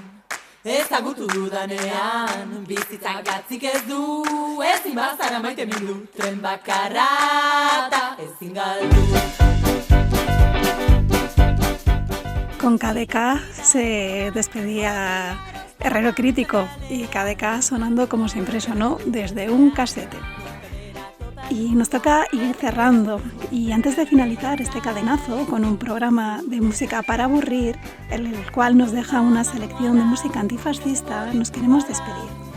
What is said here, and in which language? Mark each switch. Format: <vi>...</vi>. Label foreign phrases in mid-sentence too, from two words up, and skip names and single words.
<eu>Ezagutu dudanean, bizitzak gatzik ez du, ezin bazara maite mindu, tren bakarra eta ezin galdu.</eu> <es>Con KDK se despedía Herrero Crítico y KDK sonando como siempre sonó desde un casete. Y nos toca ir cerrando y antes de finalizar este cadenazo con un programa de música para aburrir, en el cual nos deja una selección de música antifascista, nos queremos despedir.</es>